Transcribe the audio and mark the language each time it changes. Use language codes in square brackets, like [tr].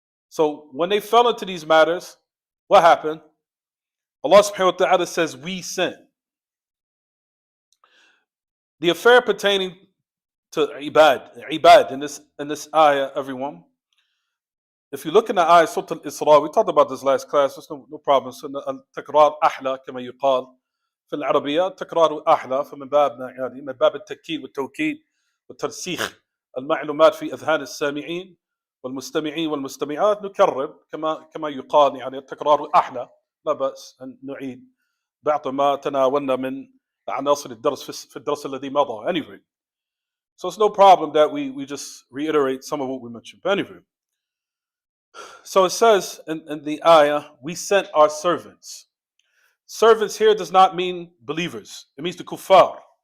[en] So when they fell into these matters, what happened? Allah subhanahu wa ta'ala says, we sent. The affair pertaining to ibad in this ayah, everyone. If you look in the ayah, Surah Al-Isra, we talked about this last class, there's no problem. [ar] So, التكرار أحلى كما يقال في العربية، تكرار أحلى فمن باب يعني من باب التأكيد والتوكيد والترسيخ المعلومات في أذهان السامعين والمستمعين والمستمعات، نكرر كما يقال، يعني التكرار أحلى، لا بأس أن نعيد بعض ما تناولنا من عناصر الدرس في الدرس الذي مضى. [en] Anyway, so it's no problem that we just reiterate some of what we mentioned. But anyway, so it says in the ayah, we sent our servants. Servants here does not mean believers. It means the kuffar.